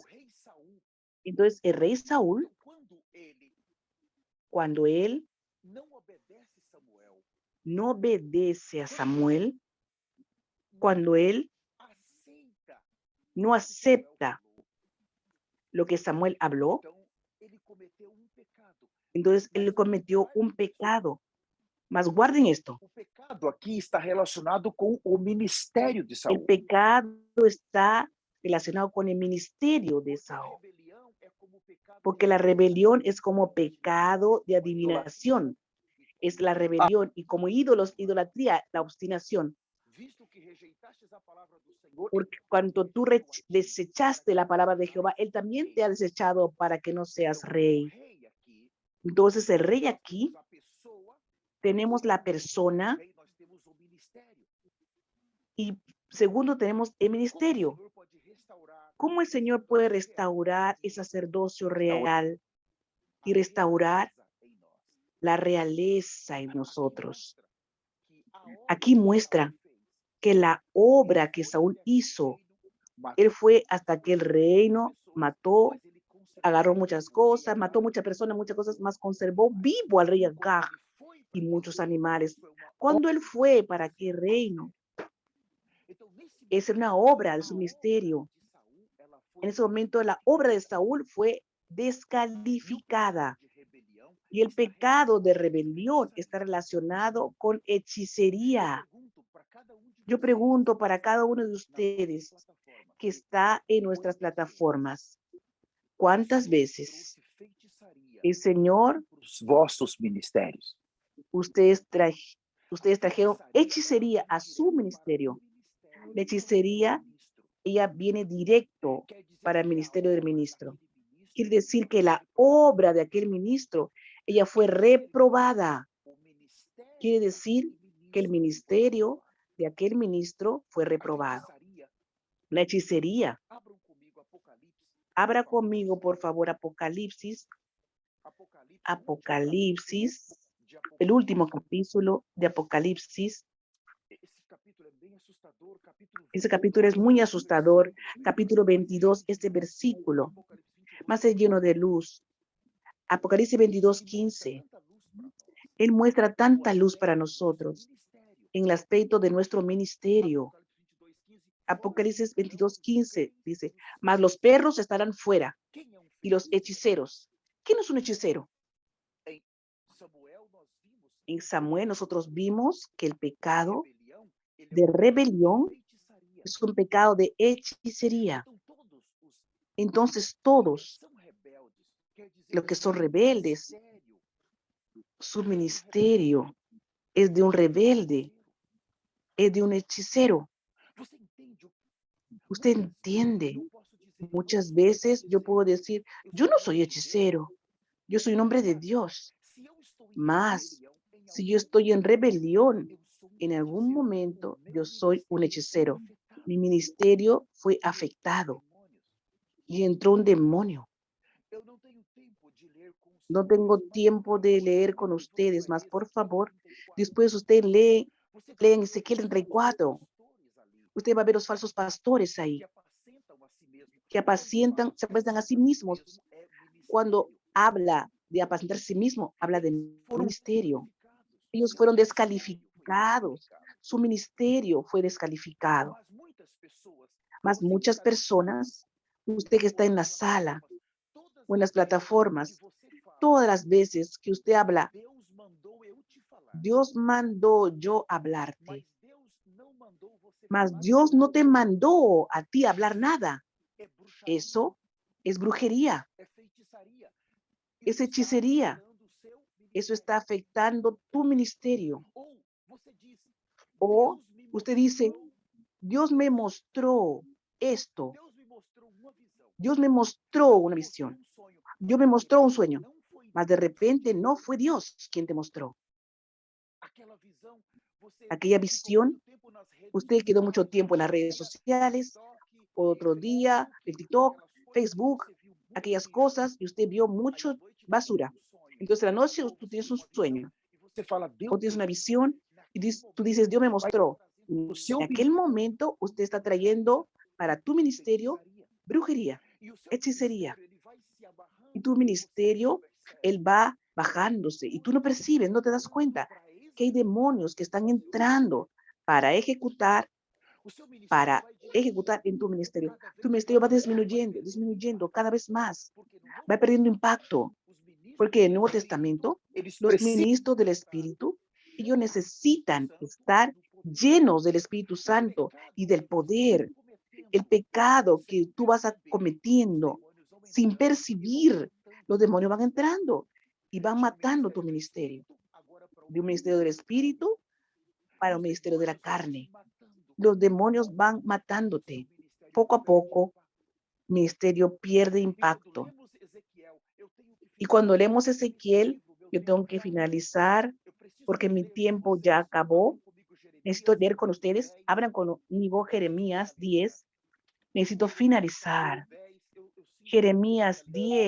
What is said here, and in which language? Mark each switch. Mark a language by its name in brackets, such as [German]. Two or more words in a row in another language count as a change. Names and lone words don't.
[Spanish] Entonces, el rey Saúl, cuando él no obedece a Samuel, cuando él no acepta lo que Samuel habló, entonces él cometió un pecado. Mas guarden esto. [Portuguese] O pecado aqui está relacionado com o ministério de Saul. [Spanish] El pecado está relacionado con el ministerio de Saúl. Porque la rebelión es como pecado de adivinación. Es la rebelión y como ídolos, idolatría, la obstinación. Porque cuando tú desechaste la palabra de Jehová, él también te ha desechado para que no seas rey. Entonces el rey aquí tenemos la persona [Portuguese] também nós temos o ministério. [Spanish] y segundo tenemos el [Portuguese] Como o [Spanish] ministerio. [Portuguese] Senhor pode restaurar [Spanish] ¿Cómo el [Portuguese] o [Spanish] Señor puede [Portuguese] sacerdócio real [Spanish] restaurar el [Portuguese] em nós, [Spanish] sacerdocio [Portuguese] restaurar [Spanish] real [Portuguese] a [Spanish] y restaurar [Portuguese] realeza em nós? [Spanish] la realeza en [Portuguese] Aqui [Spanish] nosotros? [Portuguese] mostra que a obra [Spanish] Aquí [Portuguese] que Saul [Spanish] muestra [Portuguese] fez, [Spanish] que la [Portuguese] ele [Spanish] obra que [Portuguese] foi [Spanish] Saúl [Portuguese] até aquele [Spanish] hizo, [Portuguese] reino, [Spanish] él fue hasta [Portuguese] matou [Spanish] aquel [Portuguese] muitas [Spanish] reino, [Portuguese] pessoas, [Spanish] mató, [Portuguese] mas ele [Spanish] agarró [Portuguese] conservou [Spanish] muchas [Portuguese] o rei [Spanish] cosas, mató [Portuguese] Agag [Spanish] muchas personas, muchas [Portuguese] e [Spanish] cosas, [Portuguese] muitos [Spanish] más conservó [Portuguese] animais. [Spanish] vivo al rey [Portuguese] E quando [Spanish] Agag [Portuguese] ele foi [Spanish] y [Portuguese] para aquele [Spanish] muchos [Portuguese] reino, [Spanish] animales. [Portuguese] isso é uma [Spanish] Cuando él [Portuguese] obra [Spanish] fue [Portuguese] do [Spanish] para [Portuguese] seu [Spanish] aquel reino, [Portuguese] ministério. Então, nesse [Spanish] es una [Portuguese] momento, [Spanish] obra de [Portuguese] a [Spanish] su [Portuguese] obra [Spanish] ministerio. [Portuguese] de Saul, ela [Spanish] En [Portuguese] foi [Spanish] ese momento la obra de [Portuguese] descalificada. [Spanish] Saúl fue [Portuguese] E o pecado [Spanish] descalificada [Portuguese] de rebelião [Spanish] y el [Portuguese] está [Spanish] pecado de [Portuguese] relacionado com [Spanish] rebelión está [Portuguese] feitiçaria. [Spanish] relacionado con [Portuguese] Eu [Spanish] hechicería. [Portuguese] pergunto para cada um de [Spanish] Yo [Portuguese] vocês [Spanish] pregunto [Portuguese] que [Spanish] para cada [Portuguese] está [Spanish] uno de [Portuguese] nas nossas [Spanish] ustedes [Portuguese] plataformas, [Spanish] que está en nuestras [Portuguese] quantas vezes [Spanish] plataformas, [Portuguese] o [Spanish] ¿cuántas [Portuguese] Senhor [Spanish] veces [Portuguese] trouxe feitiçaria [Spanish] el Señor, [Portuguese] para os vossos ministérios? [Spanish] ustedes, [Portuguese] A [Spanish] ustedes trajeron [Portuguese] feitiçaria, ela [Spanish] hechicería [Portuguese] vem [Spanish] a su [Portuguese] direto para o [Spanish] ministerio? [Portuguese] ministério [Spanish] La [Portuguese] do [Spanish] hechicería, [Portuguese] ministro. [Spanish] ella viene directo [Portuguese] Quer dizer [Spanish] para el [Portuguese] que a [Spanish] ministerio del [Portuguese] obra [Spanish] ministro. [Portuguese] daquele [Spanish] Quiere [Portuguese] ministro [Spanish] decir que [Portuguese] foi [Spanish] la [Portuguese] reprovada. [Spanish] obra de aquel ministro, ella fue [Portuguese] Quer dizer [Spanish] reprobada. [Portuguese] que o ministério [Spanish] Quiere decir [Portuguese] daquele [Spanish] que el [Portuguese] ministro foi [Spanish] ministerio [Portuguese] reprovado. [Spanish] de aquel ministro fue [Portuguese] A [Spanish] reprobado. [Portuguese] feitiçaria, [Spanish] La hechicería. [Portuguese] abram comigo Apocalipse, por [Spanish] Abra [Portuguese] favor. [Spanish] conmigo, por favor, Apocalipsis, [Portuguese] Apocalipse, o último capítulo [Spanish] Apocalipsis, [Portuguese] de [Spanish] el último [Portuguese] Apocalipse. [Spanish] capítulo de Apocalipsis. [Portuguese] Esse capítulo é bem assustador, capítulo [Spanish] Ese capítulo es [Portuguese] 22, [Spanish] muy [Portuguese] este [Spanish] asustador. [Portuguese] versículo, [Spanish] Capítulo [Portuguese] mas é [Spanish] 22, [Portuguese] cheio de [Spanish] este [Portuguese] luz. [Spanish] versículo, [Portuguese] Apocalipse 22, [Spanish] más es lleno de [Portuguese] 15. [Spanish] luz. Apocalipsis 22, [Portuguese] E mostra [Spanish] 15. [Portuguese] tanta luz para nós. [Spanish] Él muestra [Portuguese] No [Spanish] tanta luz para [Portuguese] aspecto do nosso [Spanish] nosotros [Portuguese] ministério. [Spanish] en el aspecto de nuestro ministerio. [Portuguese] Apocalipse 22, 15. Fora [Spanish] Apocalipsis 22, [Portuguese] os [Spanish] 15 [Portuguese] cães [Spanish] dice, [Portuguese] e os [Spanish] mas los [Portuguese] feiticeiros. [Spanish] perros estarán fuera [Portuguese] Quem é um [Spanish] y los [Portuguese] feiticeiro? [Spanish] hechiceros. ¿Quién es un hechicero? [Portuguese] Em Samuel, nós vimos [Spanish] En [Portuguese] que o [Spanish] Samuel [Portuguese] pecado [Spanish] nosotros vimos que el [Portuguese] de [Spanish] pecado [Portuguese] rebelião, ele é [Spanish] de [Portuguese] um pecado de [Spanish] rebelión [Portuguese] feitiçaria. [Spanish] es un pecado de hechicería. [Portuguese] Então, todos [Spanish] Entonces [Portuguese] os que [Spanish] todos [Portuguese] são rebeldes, quer dizer [Spanish] los [Portuguese] que [Spanish] que son [Portuguese] seu [Spanish] rebeldes, [Portuguese] ministério [Spanish] su [Portuguese] é de um rebelde, [Spanish] ministerio es de un [Portuguese] é de um [Spanish] rebelde, [Portuguese] feiticeiro. [Spanish] es de un hechicero. [Portuguese] Você entende? [Spanish] Usted [Portuguese] Muitas vezes [Spanish] entiende. [Portuguese] eu posso dizer, eu não [Spanish] Muchas [Portuguese] sou [Spanish] veces yo puedo [Portuguese] feiticeiro, [Spanish] decir, [Portuguese] eu [Spanish] yo [Portuguese] sou [Spanish] no [Portuguese] um [Spanish] soy [Portuguese] homem de Deus. [Spanish] hechicero, yo soy un hombre de [Portuguese] Mas, [Spanish] Dios. [Portuguese] se eu estou em [Spanish] Mas [Portuguese] rebelião, em [Spanish] si yo [Portuguese] algum [Spanish] estoy en [Portuguese] momento, [Spanish] rebelión, [Portuguese] eu sou um [Spanish] en algún [Portuguese] feiticeiro. O [Spanish] momento [Portuguese] meu [Spanish] yo soy un [Portuguese] ministério foi [Spanish] hechicero. [Portuguese] afetado [Spanish] Mi ministerio fue [Portuguese] e entrou [Spanish] afectado [Portuguese] demônios. [Spanish] y entró un demonio. [Portuguese] Eu não tenho tempo de ler com os [Spanish] No [Portuguese] senhores, [Spanish] tengo [Portuguese] mas por [Spanish] tiempo de [Portuguese] favor, [Spanish] leer [Portuguese] abra [Spanish] con [Portuguese] comigo [Spanish] ustedes, mas por [Portuguese] Ezequiel [Spanish] favor, [Portuguese] 34. [Spanish] después usted lee, [Portuguese] Você vai [Spanish] lee en [Portuguese] ver [Spanish] Ezequiel [Portuguese] os falsos [Spanish] 34. [Portuguese] pastores ali, [Spanish] Usted va a ver los falsos pastores [Portuguese] que [Spanish] ahí, [Portuguese] apacentam a si mesmo. [Spanish] que [Portuguese] Quando fala [Spanish] apacientan, se apacentan a sí [Portuguese] apacentar a si [Spanish] mismos. [Portuguese] mesmo, é [Spanish] Cuando [Portuguese] ministério. [Spanish] habla de apacentar a sí mismo, habla de [Portuguese] Eles foram [Spanish] ministerio. [Portuguese] desqualificados. [Spanish] Ellos [Portuguese] Seu [Spanish] fueron [Portuguese] ministério foi [Spanish] descalificados. [Portuguese] desqualificado. [Spanish] Su ministerio fue descalificado. [Portuguese] Mas muitas pessoas, [Spanish] Mas [Portuguese] você que [Spanish] muchas [Portuguese] está na sala, [Spanish] personas, usted que está [Portuguese] ou [Spanish] en la [Portuguese] nas [Spanish] sala [Portuguese] plataformas, todas [Spanish] o en [Portuguese] as [Spanish] las [Portuguese] vezes que [Spanish] plataformas, [Portuguese] você fala, [Spanish] todas las veces que usted habla, [Portuguese] Deus mandou eu te falar, [Spanish] Dios mandó yo [Portuguese] mas [Spanish] hablarte, [Portuguese] Deus não mandou você [Spanish] mas [Portuguese] falar [Spanish] Dios no te [Portuguese] nada. [Spanish] mandó a ti hablar [Portuguese] Isso [Spanish] nada. [Portuguese] é bruxaria, [Spanish] Eso es brujería, [Portuguese] é feitiçaria. [Spanish] es [Portuguese] Isso está [Spanish] hechicería. [Portuguese] afetando o seu [Spanish] Eso [Portuguese] ministério. [Spanish] está afectando tu ministerio. [Portuguese] Ou você diz, [Spanish] O [Portuguese] Deus me [Spanish] usted dice, [Portuguese] mostrou [Spanish] Dios me [Portuguese] isso. [Spanish] mostró esto. [Portuguese] Deus me mostrou uma visão. [Spanish] Dios me mostró [Portuguese] Deus [Spanish] una [Portuguese] me mostrou [Spanish] visión. [Portuguese] um sonho. [Spanish] Dios [Portuguese] Mas [Spanish] me [Portuguese] de [Spanish] mostró un [Portuguese] repente [Spanish] sueño. [Portuguese] não foi [Spanish] Mas de [Portuguese] Deus que [Spanish] repente [Portuguese] te [Spanish] no [Portuguese] mostrou. [Spanish] fue Dios quien te mostró. [Portuguese] Aquela visão, você [Spanish] Aquella [Portuguese] ficou muito [Spanish] visión, [Portuguese] tempo nas redes [Spanish] usted quedó mucho [Portuguese] sociais, [Spanish] tiempo en las [Portuguese] outro [Spanish] redes [Portuguese] dia [Spanish] sociales, [Portuguese] TikTok [Spanish] otro [Portuguese] e [Spanish] día el [Portuguese] Facebook, [Spanish] TikTok, [Portuguese] aquelas coisas, e [Spanish] Facebook, [Portuguese] você viu muito [Spanish] aquellas [Portuguese] lixo. [Spanish] cosas y usted vio [Portuguese] Aí à [Spanish] mucho [Portuguese] noite você tem [Spanish] basura. [Portuguese] um sonho, [Spanish] Entonces la noche [Portuguese] ou [Spanish] tú tienes un [Portuguese] uma visão, [Spanish] sueño [Portuguese] e você fala, [Spanish] o [Portuguese] Deus [Spanish] tienes [Portuguese] me [Spanish] una [Portuguese] mostrou. [Spanish] visión y [Portuguese] Naquele [Spanish] tú [Portuguese] momento [Spanish] dices, Dios me [Portuguese] você vai estar [Spanish] mostró. [Portuguese] trazendo para o seu [Spanish] En aquel [Portuguese] ministério [Spanish] momento usted está trayendo para tu ministerio [Portuguese] feitiçaria. [Spanish] brujería, [Portuguese] E o seu [Spanish] hechicería. [Portuguese] ministério, ele vai se [Spanish] Y [Portuguese] abarrando [Spanish] tu [Portuguese] e você não [Spanish] ministerio, [Portuguese] percebe. [Spanish] él va bajándose y tú no [Portuguese] Muitos [Spanish] percibes, no te das [Portuguese] entrando [Spanish] cuenta [Portuguese] para [Spanish] que hay [Portuguese] executar [Spanish] demonios que [Portuguese] e [Spanish] están [Portuguese] fazer o ministério. [Spanish] entrando [Portuguese] O seu ministério [Spanish] para [Portuguese] vai [Spanish] ejecutar [Portuguese] diminuindo, [Spanish] en tu ministerio. [Portuguese] cada [Spanish] Tu [Portuguese] vez [Spanish] ministerio va [Portuguese] mais vai [Spanish] disminuyendo, [Portuguese] perdendo [Spanish] disminuyendo [Portuguese] impacto. [Spanish] cada vez más, [Portuguese] Porque no Novo [Spanish] va perdiendo [Portuguese] Testamento, [Spanish] impacto, [Portuguese] os ministros [Spanish] porque en el [Portuguese] do [Spanish] Nuevo [Portuguese] Espírito, [Spanish] Testamento [Portuguese] eles [Spanish] los [Portuguese] precisam [Spanish] ministros del [Portuguese] estar [Spanish] Espíritu, ellos [Portuguese] cheios do Espírito [Spanish] necesitan [Portuguese] Santo [Spanish] estar [Portuguese] e do poder. [Spanish] llenos del Espíritu [Portuguese] O [Spanish] Santo y [Portuguese] pecado [Spanish] del [Portuguese] que você vai [Spanish] poder. El [Portuguese] cometendo [Spanish] pecado [Portuguese] sem [Spanish] que tú vas [Portuguese] perceber, os [Spanish] cometiendo [Portuguese] demônios vão [Spanish] sin [Portuguese] entrando e vão [Spanish] percibir, [Portuguese] matando [Spanish] los [Portuguese] o seu [Spanish] demonios van [Portuguese] ministério. [Spanish] entrando y van [Portuguese] De um [Spanish] matando tu [Portuguese] ministério do [Spanish] ministerio, [Portuguese] Espírito, agora para um [Spanish] de un ministerio del [Portuguese] ministério da carne. [Spanish] Espíritu para [Portuguese] E [Spanish] un [Portuguese] os [Spanish] ministerio de la [Portuguese] demônios vão te [Spanish] carne. [Portuguese] matando [Spanish] Los [Portuguese] pouco a [Spanish] demonios [Portuguese] pouco. [Spanish] van [Portuguese] Seu [Spanish] matándote. [Portuguese] ministério [Spanish] Poco a [Portuguese] perde [Spanish] poco, [Portuguese] impacto. [Spanish] ministerio pierde [Portuguese] E quando [Spanish] impacto. [Portuguese] lemos Ezequiel, eu tenho que [Spanish] Y cuando [Portuguese] finalizar [Spanish] leemos [Portuguese] esse [Spanish] Ezequiel, [Portuguese] livro, meu [Spanish] yo [Portuguese] tempo [Spanish] tengo que [Portuguese] está. [Spanish] finalizar [Portuguese] Eu preciso [Spanish] porque mi tiempo ya acabó. Necesito leer con ustedes. Abran conmigo Jeremías 10. Necesito finalizar. Jeremías 10.